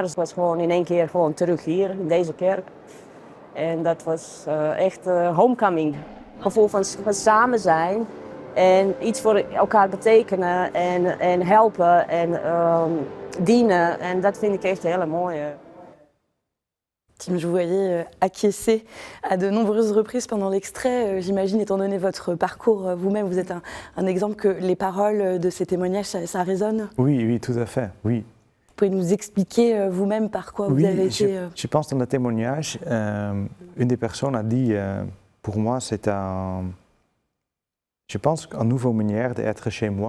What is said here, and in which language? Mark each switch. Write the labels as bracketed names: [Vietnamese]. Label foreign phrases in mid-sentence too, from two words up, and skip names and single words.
[Dutch] Dus ik was gewoon in één keer gewoon terug hier in deze kerk. En dat was echt homecoming. Gevoel van samen zijn en iets voor elkaar betekenen en helpen en dienen. En dat vind ik echt een hele mooie. [French] Tim, je vous voyais acquiescer à de nombreuses reprises pendant l'extrait. J'imagine, étant donné votre parcours vous-même, vous êtes un exemple que les paroles de ces témoignages, ça résonne? Oui, tout à fait, oui. Vous pouvez nous expliquer vous-même par quoi vous avez été... Je pense dans le témoignage, une des personnes a dit, pour moi, je pense qu'une nouvelle manière d'être chez moi.